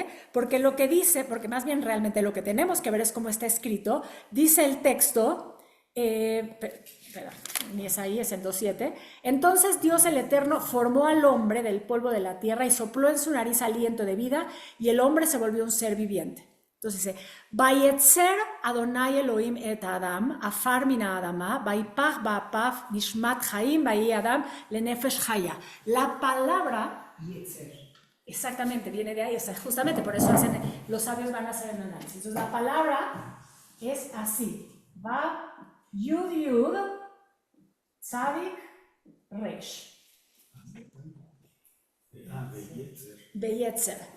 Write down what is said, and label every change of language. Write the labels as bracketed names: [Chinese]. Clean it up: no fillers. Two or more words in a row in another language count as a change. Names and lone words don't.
[Spanish] Porque lo que dice, porque más bien realmente lo que tenemos que ver es cómo está escrito. Dice el texto, espera, ni es ahí, es en 2:7. Entonces Dios el Eterno formó al hombre del polvo de la tierra y sopló en su nariz aliento de vida y el hombre se volvió un ser viviente. Entonces dice, [Hebrew] וייצר ה' אלהים את אדם עפר מן אדמה ויפח באפיו נשמת חיים ויהי אדם לנפש חיה. [Spanish] La palabra Yetzer, exactamente, viene de ahí, o sea, justamente por eso los sabios van a hacer el análisis. Entonces la palabra es así, va Yud Yud, Tzadik, Resh. Beyetzer.